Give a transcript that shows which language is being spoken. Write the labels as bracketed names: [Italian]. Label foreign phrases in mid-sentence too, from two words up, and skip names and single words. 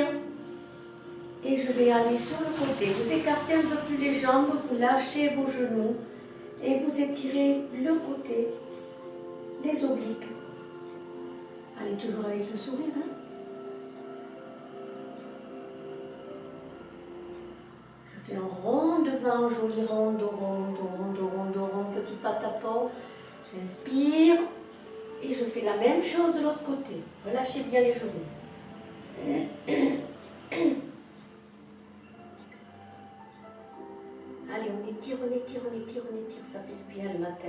[French] Et je vais aller sur le côté. Vous écartez un peu plus les jambes, vous lâchez vos genoux. Et vous étirez le côté, les obliques. Allez, toujours avec le sourire. Hein? Je fais un rond devant, joli rond, do rond, do rond, do rond, do rond, petit patapon. J'inspire. Et je fais la même chose de l'autre côté. Relâchez bien les genoux. Allez, on étire, on étire, on étire, on étire. Ça fait du bien le matin.